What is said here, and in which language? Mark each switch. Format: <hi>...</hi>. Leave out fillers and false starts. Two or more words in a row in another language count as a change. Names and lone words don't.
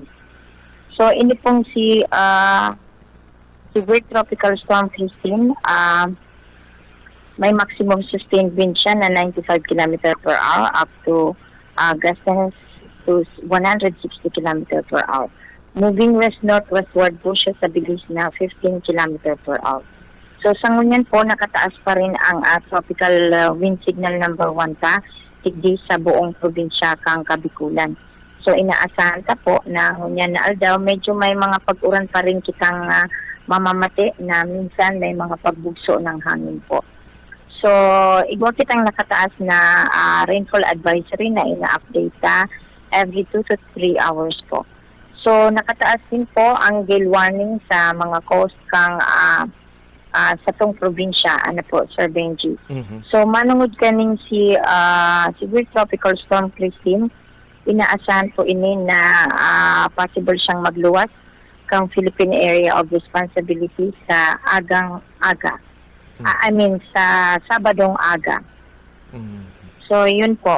<bik>So, ini pong si Severe Tropical Storm Christine, may</bik> <en>maximum sustained wind</en> <bik>siya na 95</bik> <en>km per hour up to gusts to 160 km per hour. Moving west-northwestward</en> <bik>po siya sa bilis na</bik> <en>15 km per hour.</en> <bik>So sa ngunyan po, nakataas pa rin ang</bik> <en>tropical wind signal number 1</en> <bik>ta, tigdi sa buong probinsya kang Kabikulan. So inaasahan ta po na ngunyan na aldaw, medyo may mga pag-uran pa rin kitang mamamati na minsan may mga pagbugso ng hangin po. So igwa kitang nakataas na</bik> <en>rainfall advisory</en> <bik>na ina-update ta</bik> <en>every 2 to 3 hours</en> <bik>po. So nakataas din po ang</bik> <en>gale warning</en> <bik>sa mga coast kang sa tong probinsya, ano po, Sir Benji. So manungod kaning si severe tropical storm Christine, inaasahan po ini na possible siyang magluwas kang Philippine Area of Responsibility sa agang-aga. Sa Sabadong aga. So yun po.</bik>